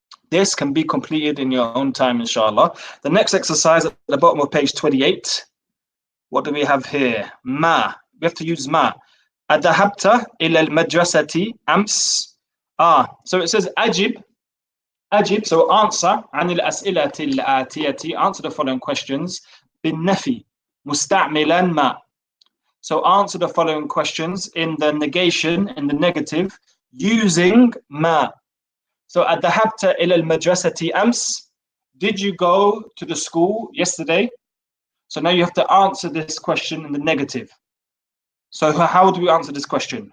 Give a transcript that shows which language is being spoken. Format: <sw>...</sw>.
<en>This can be completed in your own time, inshallah. The next exercise at the bottom of page 28. What do we have here? Ma. We have to use ma.</en> <ar>أذهبت إلى المدرسة أمس.</ar> <en>So it says أجب.</en> <ar>أجب.</ar> <en>So answer</en> <ar>عن الأسئلة الآتية.</ar> <en>Answer the following questions.</en> <ar>بالنفي مستعملا ما.</ar> <en>So answer the following questions in the negation, in the negative, using ma.</en> <ar>So أذهبت إلى المدرسة أمس.</ar> <en>Did you go to the school yesterday? So now you have to answer this question in the negative. So how do we answer this question?</en>